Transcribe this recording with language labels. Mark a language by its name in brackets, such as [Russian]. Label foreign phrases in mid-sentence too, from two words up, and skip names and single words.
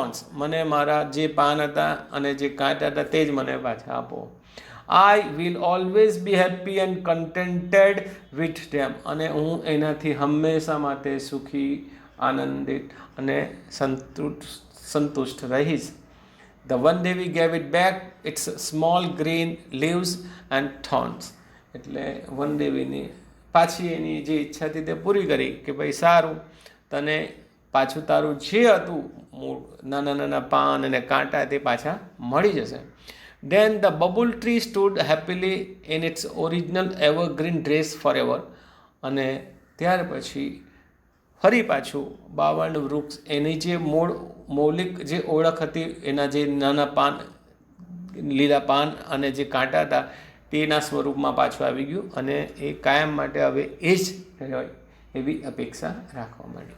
[Gujarati] મને મારા જે પાન હતા અને જે કાંટા હતા તે જ મને પાછા આપો. [English] I will always be happy and contented with them, [Gujarati] અને હું એનાથી હંમેશા માટે સુખી, આનંદિત અને સંતુષ્ટ રહીશ. [English] The one day we gave it back, it's small green leaves and thorns. [Gujarati] એટલે વન દેવીની પાછી એની જે ઈચ્છા હતી તે પૂરી કરી કે ભાઈ સારું, તને પાછું તારું જે હતું મૂળ નાના નાના પાન અને કાંટા તે પાછા મળી જશે. [English] Then the bubble tree stood happily in its original evergreen dress forever. [Gujarati] અને ત્યાર પછી ફરી પાછું બાવળ વૃક્ષ એની જે મૌલિક જે ઓળખ હતી, એના જે નાના પાન, લીલા પાન અને જે કાંટા હતા તેના સ્વરૂપમાં પાછું આવી ગયું, અને એ કાયમ માટે હવે એ જ હોય એવી અપેક્ષા રાખવા માંડી.